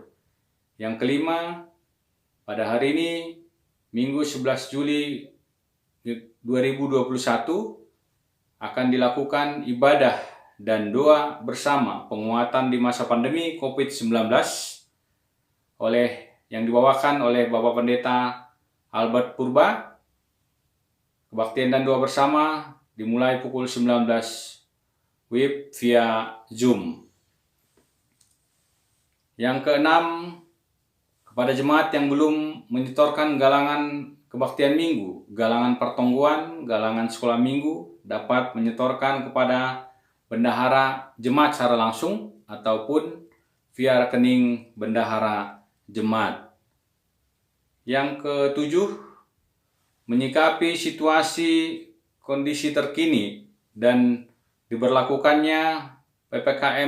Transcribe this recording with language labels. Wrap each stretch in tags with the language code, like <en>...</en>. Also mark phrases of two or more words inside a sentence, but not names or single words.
<id>Yang kelima, pada hari ini Minggu 11 Juli 2021 akan dilakukan ibadah dan doa bersama penguatan di masa pandemi COVID-19 yang dibawakan oleh Bapak Pendeta Albert Purba. Kebaktian dan doa bersama dimulai pukul 19 WIB via Zoom. Yang keenam, kepada jemaat yang belum menyetorkan galangan kebaktian minggu, galangan pertongguan, galangan sekolah minggu, dapat menyetorkan kepada bendahara jemaat secara langsung ataupun via rekening bendahara jemaat. Yang ketujuh, menyikapi situasi kondisi terkini dan diberlakukannya PPKM</id>